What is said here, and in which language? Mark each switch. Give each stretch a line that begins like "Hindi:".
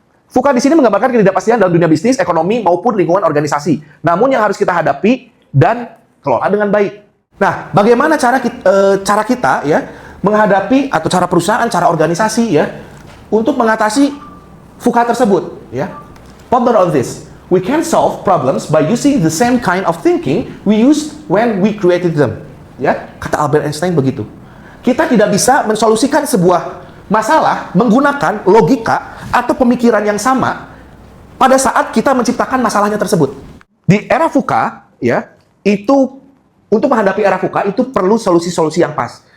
Indonesian: VUCA di sini menggambarkan ketidakpastian dalam dunia bisnis, ekonomi maupun lingkungan organisasi. Namun yang harus kita hadapi dan kelola dengan baik. Nah, bagaimana cara kita ya menghadapi atau cara perusahaan, cara organisasi ya untuk mengatasi VUCA tersebut ya.
English: Ponder on this. We can solve problems by using the same kind of thinking we used when we created them.
Indonesian: Ya, kata Albert Einstein begitu. Kita tidak bisa mensolusikan sebuah masalah menggunakan logika atau pemikiran yang sama pada saat kita menciptakan masalahnya tersebut. Di era VUCA, ya, itu untuk menghadapi era VUCA itu perlu solusi-solusi yang pas.